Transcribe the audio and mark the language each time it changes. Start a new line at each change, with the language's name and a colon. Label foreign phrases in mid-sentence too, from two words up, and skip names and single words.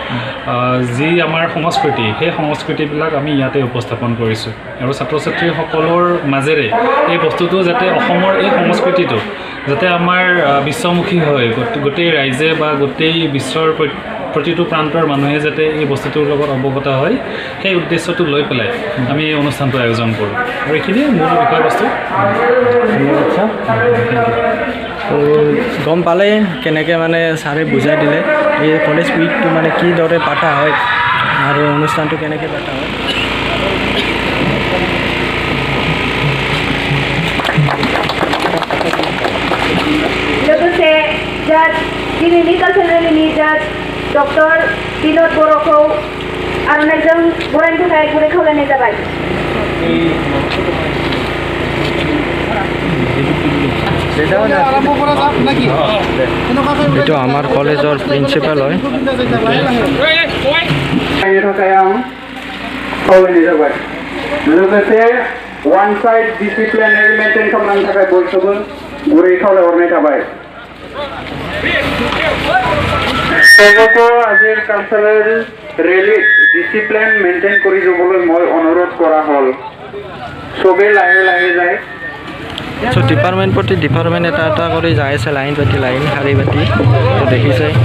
Assamese: যি আমাৰ সংস্কৃতি সেই সংস্কৃতিবিলাক আমি ইয়াতে উপস্থাপন কৰিছোঁ আৰু ছাত্ৰ ছাত্ৰীসকলৰ মাজেৰে এই বস্তুটো যাতে অসমৰ এই সংস্কৃতিটো যাতে আমাৰ বিশ্বমুখী হয় গোটেই ৰাইজে বা গোটেই বিশ্বৰ প্ৰতিটো প্ৰান্তৰ মানুহে যাতে এই বস্তুটোৰ লগত অৱগত হয় সেই উদ্দেশ্যটো লৈ পেলাই আমি এই অনুষ্ঠানটো আয়োজন কৰোঁ আৰু এইখিনিয়ে মূল বিষয়বস্তু গম পালে কেনেকৈ মানে ছাৰে বুজাই দিলে এই
English: college week
Assamese: মানে কিদৰে পতা হয় আৰু অনুষ্ঠানটো কেনেকৈ পতা হয়
Bodo: लोगोसे जाज दिनैनि कालचारेलनि जाज डक्टर बिनोद बर'खौ आर'नाइजों बरायनो थाखाय गुरै खावलायनाय जाबाय
Assamese: এইটো আমাৰ কলেজৰ প্ৰিন্সিপাল হয়
Bodo: लोगोसे
English: one side discipline maintain
Bodo: खालामनो थाखाय बयखौबो गुरै खावलायहरनाय थाबाय सबको
Assamese: আজিৰ কালচাৰেল ৰেলীত
English: discipline maintain
Assamese: কৰি যাবলৈ মই অনুৰোধ কৰা হ'ল সবে লাহে লাহে যায় সো ডিপাৰ্টমেণ্ট প্ৰতি ডিপাৰ্টমেণ্ট এটা এটা কৰি যাই আছে লাইন পাতি লাইন শাৰী পাতি তো দেখিছে